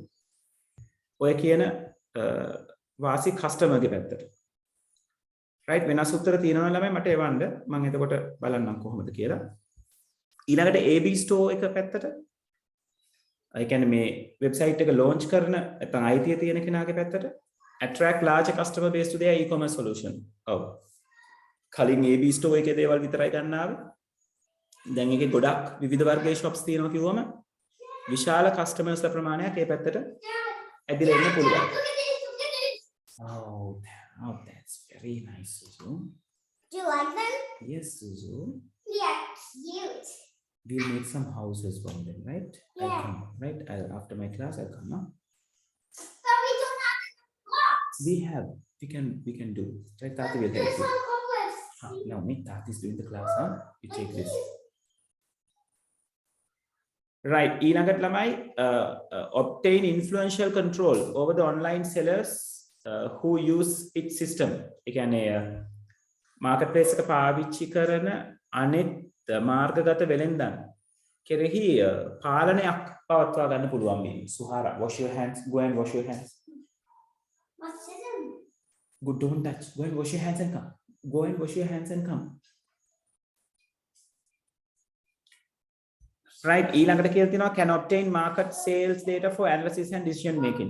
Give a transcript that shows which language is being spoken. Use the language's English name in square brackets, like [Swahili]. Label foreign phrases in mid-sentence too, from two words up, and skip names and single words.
[Sinhala] ඔය කියන වාසි කස්ටමර්ගේ පැත්තට. right වෙනස් උත්තර තියෙනවා ළමයි මට එවන්න. මම එතකොට බලන්නම් කොහොමද කියලා. ඊළඟට AB store එක පැත්තට I කියන්නේ මේ වෙබ්සයිට් එක launch කරන නැත්නම් අයිතිය තියෙන කෙනාගේ පැත්තට [English] attract large customer base to their e-commerce solution. [Sinhala] ඔව්. කලින් AB store එකේ දේවල් විතරයි ගන්න ආවේ. දැන් ඒකේ ගොඩක් විවිධ වර්ගයේ shops තියෙනවා කිව්වම විශාල customers ප්‍රමාණයක් ඒ පැත්තට ඇදිලා ඉන්න පුළුවන්. [English] Oh, that's very nice, Suzu. Do you like them? Yes, Suzu. Yeah, cute. We'll make some houses from them, right? Yeah. I'll come, right? After my class, I'll come, no? But we don't have blocks. We can do. Right, Tati will help There's you. some cobwebs. No, me, Tati's doing the class, huh? You take this. Right, [Sinhala] ඊළඟට ළමයි [English] obtain influential control over the online sellers who use its system. [Sinhala] ඒ කියන්නේ marketplace එක පාවිච්චි කරන අනෙක් මාර්ගගත වෙලෙන්දන් කෙරෙහි පාලනයක් පවත්වා ගන්න පුළුවන් මේ. සුහාරා, [English] wash your hands. Go and wash your hands. What's in? Good, don't touch. Go and wash your hands and come. Go and wash your hands and come. Right, [Sinhala] ඊළඟට කියලා තියෙනවා [English] can obtain market sales data for analysis and decision making.